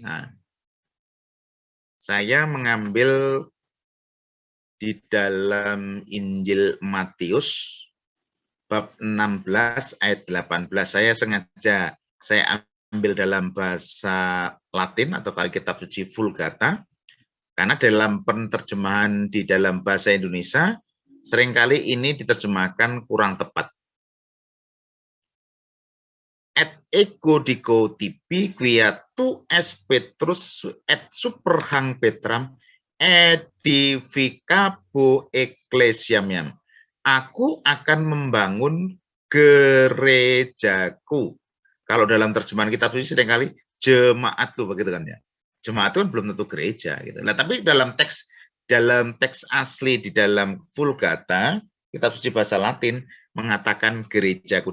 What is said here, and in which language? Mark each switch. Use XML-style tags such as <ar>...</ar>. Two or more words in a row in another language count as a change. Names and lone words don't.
<id>Nah, saya mengambil di dalam Injil Matius, bab 16 ayat 18. Saya ambil dalam bahasa Latin atau kalau kitab suci Vulgata, karena dalam penerjemahan di dalam bahasa Indonesia seringkali ini diterjemahkan kurang tepat.</id> <la>Et ego dico tibi quia tu es Petrus et superhang Petram edificabo ecclesiam.</la> <id>Aku akan membangun gerejaku. Kalau dalam terjemahan kitab suci seringkali jemaat tuh begitu kan ya. Jemaat itu kan belum tentu gereja gitu. Nah, tapi dalam teks asli di dalam Vulgata, kitab suci bahasa Latin mengatakan gerejaku.</id>